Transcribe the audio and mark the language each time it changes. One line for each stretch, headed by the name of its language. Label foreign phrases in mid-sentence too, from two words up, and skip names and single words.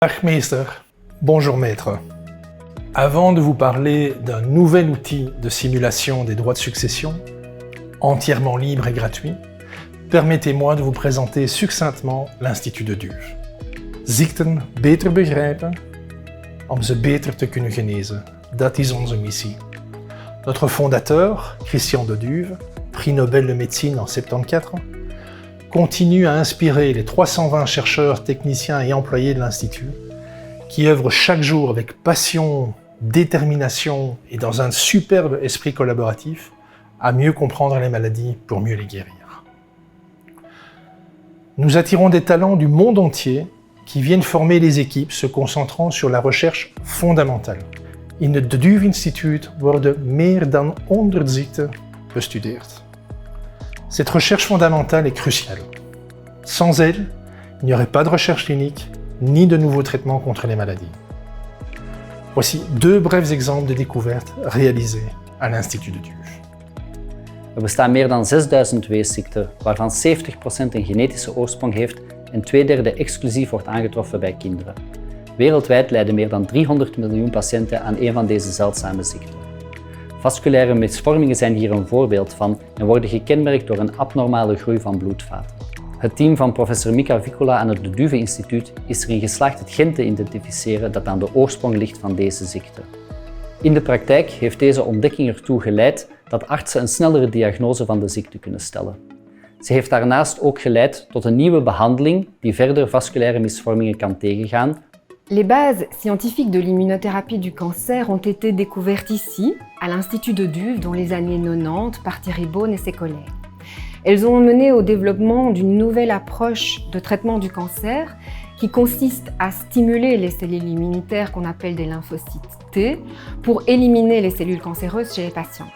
Dutch: Dag meester,
French: bonjour maître. Avant de vous parler d'un nouvel outil de simulation des droits de succession, entièrement libre et gratuit, permettez-moi de vous présenter succinctement l'Institut de Duve.
Dutch: Ziekten beter begrijpen, om ze beter te kunnen genezen. Dat is onze missie.
French: Notre fondateur, Christian de Duve, prix Nobel de médecine en 1974, continue à inspirer les 320 chercheurs, techniciens et employés de l'Institut qui œuvrent chaque jour avec passion, détermination et dans un superbe esprit collaboratif à mieux comprendre les maladies pour mieux les guérir. Nous attirons des talents du monde entier qui viennent former les équipes se concentrant sur la recherche fondamentale.
Dutch: In het De Duve Instituut worden meer dan 100 ziekten bestudeerd.
French: Cette recherche fondamentale est cruciale. Sans elle, il n'y aurait pas de recherche clinique ni de nouveaux traitements contre les maladies. Voici deux brefs exemples de découvertes réalisées à l'Institut de Duve.
Dutch: Er bestaan meer dan 6000 weesziekten, waarvan 70% een genetische oorsprong heeft en 2/3 exclusief wordt aangetroffen bij kinderen. Wereldwijd lijden meer dan 300 miljoen patiënten aan een van deze zeldzame ziekten. Vasculaire misvormingen zijn hier een voorbeeld van en worden gekenmerkt door een abnormale groei van bloedvaten. Het team van professor Mika Vicola aan het De Duve Instituut is erin geslaagd het gen te identificeren dat aan de oorsprong ligt van deze ziekte. In de praktijk heeft deze ontdekking ertoe geleid dat artsen een snellere diagnose van de ziekte kunnen stellen. Ze heeft daarnaast ook geleid tot een nieuwe behandeling die verder vasculaire misvormingen kan tegengaan.
French: Les bases scientifiques de l'immunothérapie du cancer ont été découvertes ici, à l'Institut de Duve, dans les années 90 par Thierry Beaune et ses collègues. Elles ont mené au développement d'une nouvelle approche de traitement du cancer qui consiste à stimuler les cellules immunitaires qu'on appelle des lymphocytes T pour éliminer les cellules cancéreuses chez les patients.